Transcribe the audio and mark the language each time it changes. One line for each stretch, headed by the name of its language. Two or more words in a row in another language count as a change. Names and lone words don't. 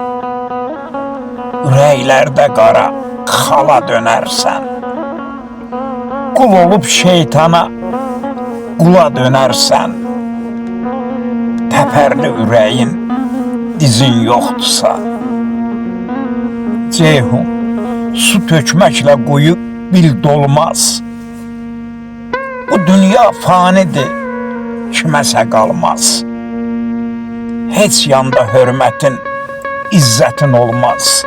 Turkish: ürəklerde qara xala dönersen, kul olup şeytana kula dönersen, təpərli ürəyin dizin yoksa,
Azerbaijani: Ceyhun, su tökməklə quyu bil dolmaz. Bu dünya fanidir, kiməsə qalmaz. Heç yanda hörmətin, izzətin olmaz.